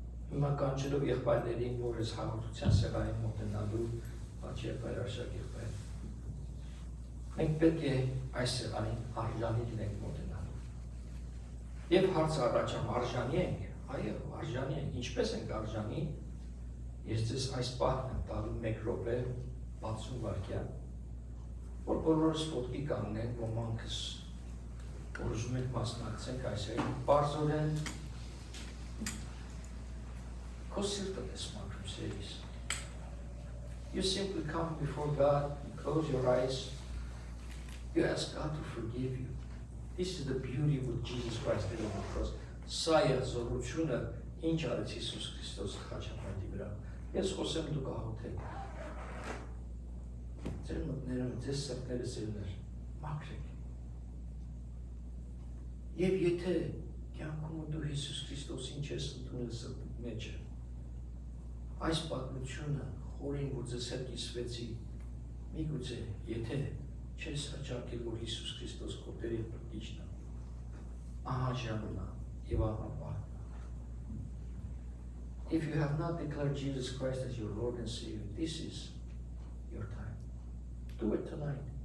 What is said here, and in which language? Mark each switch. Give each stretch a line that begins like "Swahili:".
Armenian: Հիմա կանչելով եղբայրներին, որ ես հաղորդության սեղանին մոտենալու, աչ եղբայր, արշակ եղբայր։ Մենք պետք է այս սեղանին արժանի լինենք մոտենալու։ Եվ հարցը առաջամ արժանի ենք, այո, արժանի ենք, ինչպես ենք արժանի, ես ձեզ այս պահն եմ տալու 1 րոպե 60 վայրկյան, որ բոլորս ոտքի կանգնենք, ոմանքս որ ուզում եք մասնակցենք այս այն բարձորեն քո սիրտը ես մաքրում սերիս։
English: You simply come before God, you close your eyes, you ask God to forgive you. This is the beauty of Jesus Christ did on the cross.
Armenian: Սա է զորությունը, ինչ արեց Հիսուս Քրիստոսը խաչապատի վրա։ Ես խոսեմ դուք աղոթեք։ Ձեր մտները, ձեր սրտերը սիրներ, մաքրեք։ Եվ եթե կյանքում դու Հիսուս Քրիստոսին չես ընդունել սրտիդ մեջը, այս պատմությունը խորին, որ ձեզ հետ կիսվեցի, միգուցե, եթե չես հաճարկել, որ Հիսուս Քրիստոս քո Տեր և Փրկիչն է, ահա ժամն է և ահա պահն է։
English: If you have not declared Jesus Christ as your Lord and Savior, this is your time. Do it tonight.